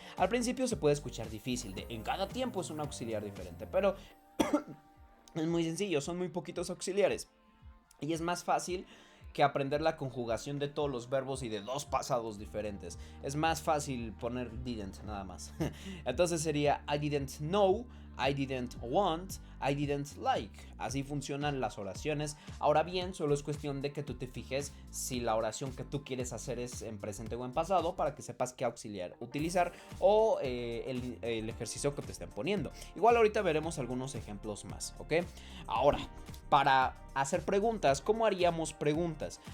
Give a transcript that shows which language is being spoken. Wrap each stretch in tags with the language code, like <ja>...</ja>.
<es>Al principio se puede escuchar difícil, en cada tiempo es un auxiliar diferente, pero es muy sencillo, son muy poquitos auxiliares. Y es más fácil que aprender la conjugación de todos los verbos y de dos pasados diferentes. Es más fácil poner didn't nada más. Entonces sería</es> <en>I didn't know, I didn't want, I didn't like.</en> <es>Así funcionan las oraciones. Ahora bien, solo es cuestión de que tú te fijes si la oración que tú quieres hacer es en presente o en pasado, para que sepas qué auxiliar utilizar o el ejercicio que te estén poniendo. Igual ahorita veremos algunos ejemplos más, ¿ok? Ahora, para hacer preguntas, ¿cómo haríamos preguntas?</es>